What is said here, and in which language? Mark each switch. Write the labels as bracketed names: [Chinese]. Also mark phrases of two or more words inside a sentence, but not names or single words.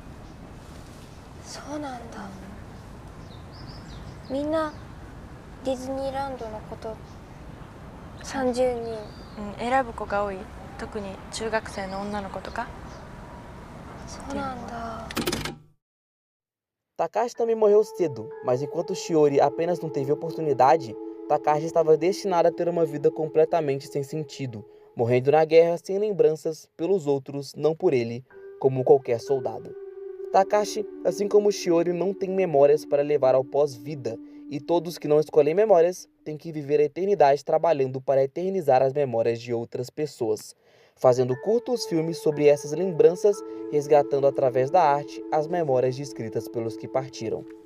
[Japanese] そうなんだ、みんなディズニーランドのこと30人、選ぶ子が多い。特に中学生の女の子とか。そうなんだ。 [Portuguese] Takashi também morreu cedo, mas enquanto Shiori apenas não teve oportunidade, Takashi estava destinado a ter uma vida completamente sem sentido, morrendo na guerra sem lembranças pelos outros, não por ele, como qualquer soldado. Takashi, assim como Shiori, não tem memórias para levar ao pós-vida, e todos que não escolhem memórias têm que viver a eternidade trabalhando para eternizar as memórias de outras pessoas, fazendo curtos filmes sobre essas lembranças, resgatando através da arte as memórias descritas pelos que partiram.